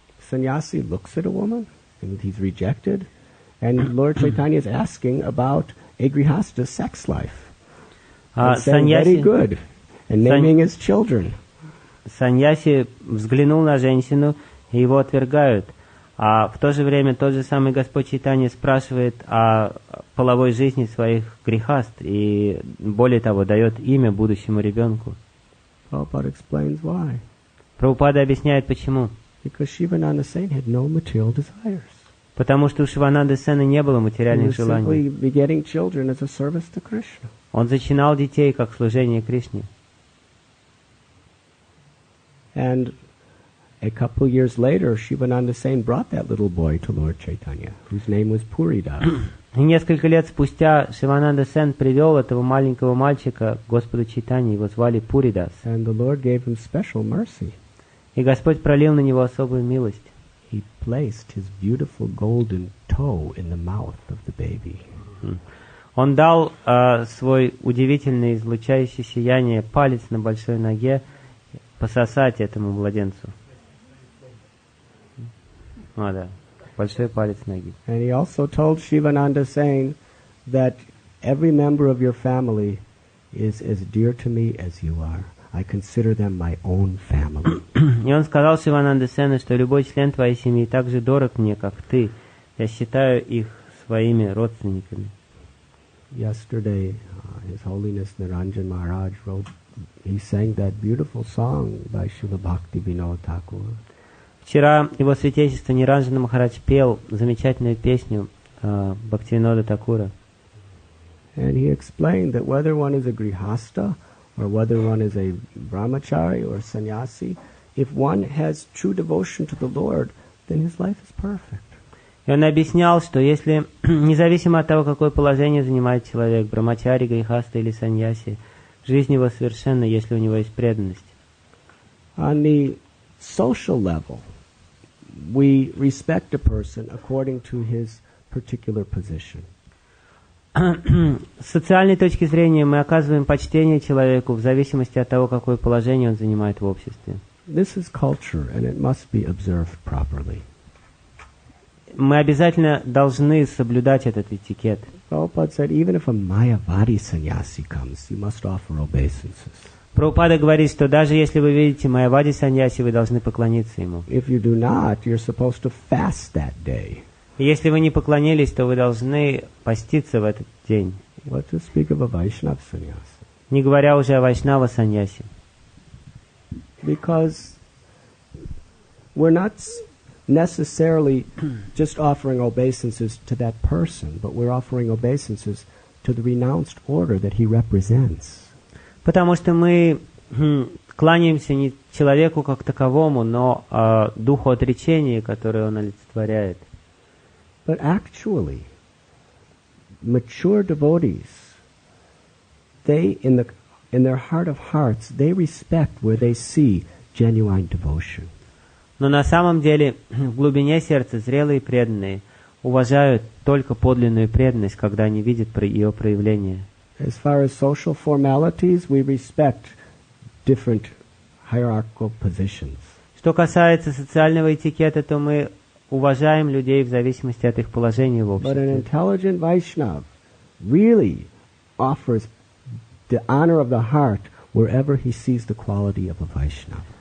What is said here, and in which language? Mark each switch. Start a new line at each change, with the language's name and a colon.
English: Sannyasi looks at a woman and he's rejected, and Lord Chaitanya is asking about a grihasta's sex life. And saying, very good, and naming his children.
Russian: Саньяси взглянул на женщину, и его отвергают. А в то же время тот же самый Господь Чайтанья спрашивает о половой жизни своих грихаст, и более того, дает имя будущему ребенку.
English: Prabhupada explains why.
Russian: Прабхупада объясняет, почему.
English: Because Shivananda Sain had no material desires.
Russian: Потому что у Шивананды Сена не было материальных
English: He was
Russian: желаний.
English: simply begetting children as a service to Krishna.
Russian: Он зачинал детей как служение Кришне.
English: And a couple years later, Shivananda Sain brought that little boy to Lord Chaitanya, whose name was Puridas.
Russian: И несколько лет спустя Шивананда Сен привел этого маленького мальчика к Господу Чайтанье, его звали Пуридас.
English: And the Lord gave him special mercy.
Russian: И Господь пролил на него особую милость.
English: He placed his beautiful golden toe in the mouth of the baby.
Russian: Он дал свой удивительный излучающий сияние палец на большой ноге пососать этому младенцу. Да. большой палец ноги.
English: And he also told Shivananda, saying that every member of your family is as dear to me as you are. I consider them my own family.
Russian: И он сказал Шивананде Сену, что любой член твоей семьи так же дорог мне, как ты. Я считаю их своими родственниками.
English: Yesterday, His Holiness Niranjan Maharaj he sang that beautiful song by Srila Bhakti Vinod Thakur.
Russian: Вчера его святейшество Ниранджана Махарадж пел замечательную песню Бхактивинода Такура.
English: And he explained that whether one is a grihasta or whether one is a brahmachari or sannyasi, if one has true devotion to the Lord, then his life is perfect.
Russian: И он объяснял, что если, независимо от того, какое положение занимает человек, брамачари, грихаста или саньяси, жизнь его совершенна, если у него есть преданность.
English: On the social level, we respect a person according to his particular position.
Russian: С социальной точки зрения мы оказываем почтение человеку в зависимости от того, какое положение он занимает в обществе.
English: This is culture, and it must be observed properly.
Russian: Мы обязательно должны соблюдать этот этикет.
English: Prabhupada said, even if a Mayavadi sannyasi comes, you must offer obeisances.
Russian: Прабхупада говорит, что даже если вы видите Майявади саньяси, вы должны поклониться ему.
English: If you do not, you're supposed to fast that day.
Russian: И если вы не поклонились, то вы должны поститься в этот день.
English: What to speak of a Vaishnava sannyasi?
Russian: Не говоря уже о Вайшнава саньяси.
English: Because we're not necessarily just offering obeisances to that person, but we're offering obeisances to the renounced order that he represents.
Russian: Потому что мы кланяемся не человеку как таковому, но духу отречения, который он олицетворяет.
English: But actually, mature devotees, they, in their heart of hearts, they respect where they see genuine devotion.
Russian: Но на самом деле, в глубине сердца зрелые преданные уважают только подлинную преданность, когда они видят ее проявление.
English: As far as social formalities, we respect different hierarchical positions.
Russian: Что касается социального этикета, то мы уважаем людей в зависимости от их положения в
English: But an intelligent Vaishnava really offers the honor of the heart wherever he sees the quality of a Vaishnava.